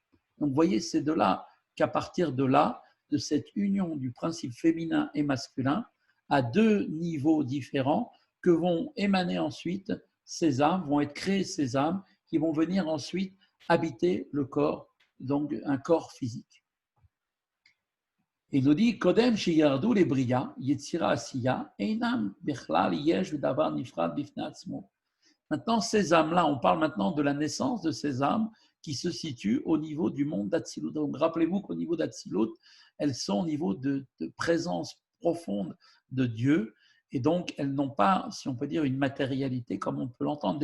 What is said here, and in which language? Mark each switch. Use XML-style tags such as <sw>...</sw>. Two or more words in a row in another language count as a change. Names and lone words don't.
<fr>Donc vous voyez, c'est de là qu'à partir de là, de cette union du principe féminin et masculin, à 2 niveaux différents, que vont émaner ensuite ces âmes, vont être créées ces âmes qui vont venir ensuite habiter le corps, donc un corps physique. Il nous dit</fr> <he>קודם שירדו les בריאה, יצירה עשיה, אינם בכלל יש ודבר נפרד בפני עצמו.</he> <fr>Maintenant, ces âmes-là, on parle maintenant de la naissance de ces âmes qui se situent au niveau du monde d'Atsilut. Donc, rappelez-vous qu'au niveau d'Atsilut, elles sont au niveau de présence profonde de Dieu. Et donc, elles n'ont pas, si on peut dire, une matérialité comme on peut l'entendre.</fr>